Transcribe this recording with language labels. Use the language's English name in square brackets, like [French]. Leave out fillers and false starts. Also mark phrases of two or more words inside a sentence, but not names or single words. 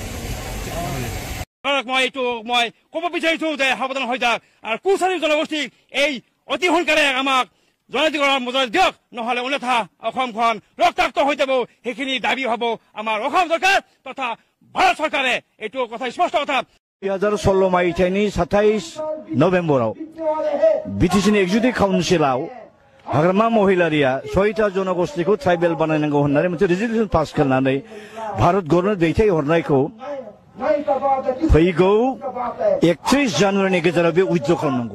[Assamese] মই ক'ব বিচাৰিছো যে সাৱধান হৈ যাওক আৰু কুচাৰী জনগোষ্ঠীক এই অতি সোনকালে আমাক জনজাতিকৰণৰ মজুৰি দিয়ক, নহ'লে অন্যথা অসমখন ৰক্তাক্ত হৈ যাব। সেইখিনি দাবী হ'ব আমাৰ অসম চৰকাৰ তথা ভাৰত চৰকাৰে। এইটো কথা স্পষ্ট কথা। [Bodo] 2016 मायथाइनि 27 नभेम्बराव बिटिसिनि एक्जिकिउटिभ काउन्सिलाव हाग्रामा महिलारिया 6टा जनगोष्ठीखौ ट्राइबेल बानायनांगौ होननानै मोनसे [English] resolution pass [Bodo] खालामनानै भारत गभर्नमेन्ट दैथायहरनायखौ फैगौ 31 जानुवारिनि गेजेराव बे उइथड्र खालामनांगौ।